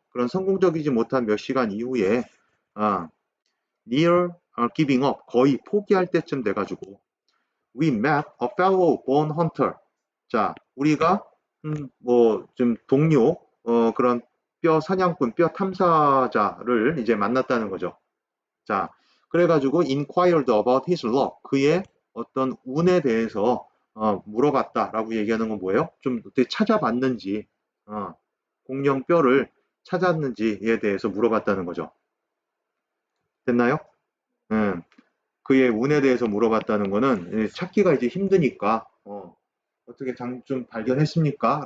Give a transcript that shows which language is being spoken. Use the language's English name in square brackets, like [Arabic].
[Korean] 그런 성공적이지 못한 몇 시간 이후에 [English] near giving up [Korean] 거의 포기할 때쯤 돼가지고 [English] we met a fellow bone hunter. [Korean] 자, 우리가 뭐 좀 동료 그런 뼈 사냥꾼, 뼈 탐사자를 이제 만났다는 거죠. 자, 그래가지고 [English] inquired about his luck. [Korean] 그의 어떤 운에 대해서 물어봤다라고 얘기하는 건 뭐예요? 좀 어떻게 찾아봤는지, 공룡 뼈를 찾았는지에 대해서 물어봤다는 거죠. 됐나요? 그의 운에 대해서 물어봤다는 거는 찾기가 이제 힘드니까 어떻게 좀 발견했습니까?